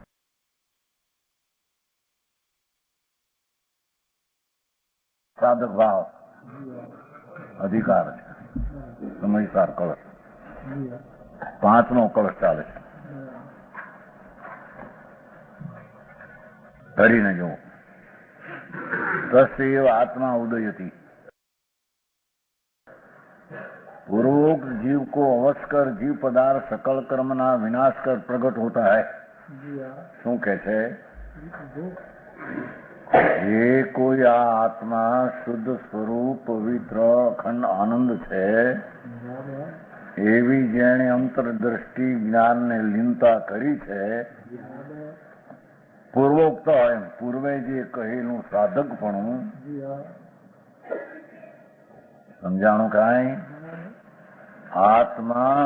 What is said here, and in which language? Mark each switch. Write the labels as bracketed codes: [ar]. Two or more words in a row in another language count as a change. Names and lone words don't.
[gu] સાધક ભાવ અધિકાર છે. સમયસાર કળશ 5નો કળશ ચાલે છે. ધરીને જુઓ તસ્યૈવ [hi] आत्मा उदयति पूर्वोक्त जीव को अवश्य कर जीव पदार्थ सकल कर्मना विनाश कर प्रकट होता है. [gu] શું કે છે? એ કોઈ આ આત્મા શુદ્ધ સ્વરૂપ પવિત્ર અખંડ આનંદ છે એવી જેણે અંતરદ્રષ્ટિ જ્ઞાનને લીનતા કરી છે પૂર્વોક્ત એમ પૂર્વે જે કહેલું સાધકપણું સમજાણું કાંઈ આત્મા